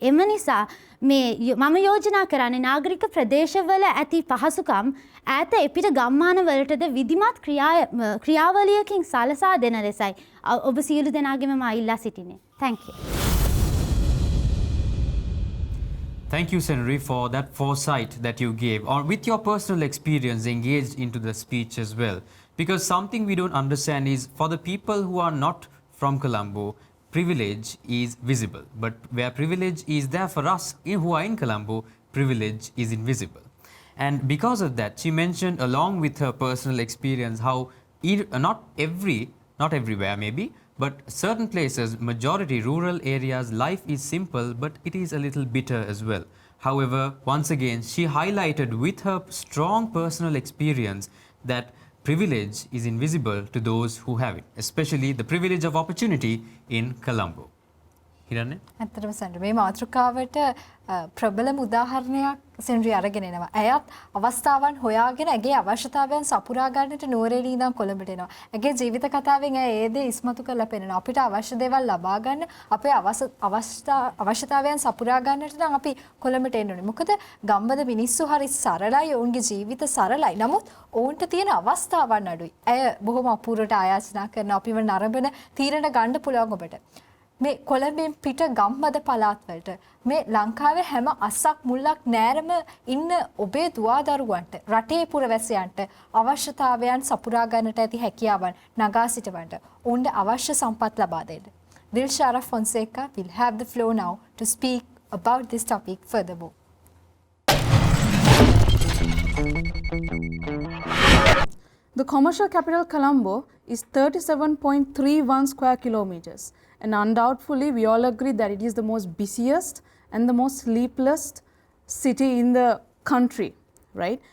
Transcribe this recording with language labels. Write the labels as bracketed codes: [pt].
[si] එම නිසා මම යෝජනා කරන්නේ නාගරික ප්‍රදේශවල ඇති පහසුකම් ඈත එපිට ගම්මානවලටද විධිමත් ක්‍රියාවලියකින් සලසා දෙන ලෙසයි ඔබ සියලු දෙනාගේම මා ඉල්ලා සිටින්නේ. [en] Thank you. Thank you, Senri, for that foresight that you gave, or with your personal experience engaged into the speech as well. Because something we don't understand is, for the people who are not from Colombo, privilege is visible. But where privilege is there for us who are in Colombo, privilege is invisible. And because of that, she mentioned, along with her personal experience, how not everywhere maybe, but certain places, majority rural areas, life is simple, but it is a little bitter as well. However, once again, she highlighted with her strong personal experience that privilege is invisible to those who have it, especially the privilege of opportunity in Colombo. Hiranne? [si] ඇත්තටම සෙන්ඩර් මේ මාතෘකාවට ප්‍රබලම උදාහරණයක් සෙන්ඩර් අරගෙන එනවා. ඇයත් අවස්ථාවන් හොයාගෙන ඇගේ අවශ්‍යතාවයන් සපුරා ගන්නට නුවරඑළිය ඉඳන් කොළඹට එනවා. ඇගේ ජීවිත කතාවෙන් ඇය ඒ දේ ඉස්මතු කරලා පෙන්නනවා. අපිට අවශ්‍ය දේවල් ලබා ගන්න අපේ අවශ්‍යතාවයන් සපුරා ගන්නට නම් අපි කොළඹට එන්න ඕනේ. මොකද ගම්බද මිනිස්සු හරි සරලයි, ඔවුන්ගේ ජීවිත සරලයි. නමුත් ඔවුන්ට තියෙන අවස්ථාවන් අඩුයි. ඇය බොහොම අපූර්වට ආයාචනා කරනවා. අපිව නරඹන තීරණ ගන්න පුළුවන් ඔබට. මේ කොළඹෙන් පිට ගම්බද පළාත්වලට මේ ලංකාවේ හැම අස්සක් මුල්ලක් නෑරම ඉන්න ඔබේ දුවදරුවන්ට රටේ පුරවැසියන්ට අවශ්‍යතාවයන් සපුරා ගන්නට ඇති හැකියාවන් නගා සිටවන්න ඔවුන්ට අවශ්‍ය සම්පත් ලබා දෙන්න. [en] Dilshara Fonseca will have the floor now to speak about this topic furthermore. The commercial capital Colombo is 37.31 square kilometers. And undoubtedly, we all agree that it is the most busiest and the most sleepless city in the country, right?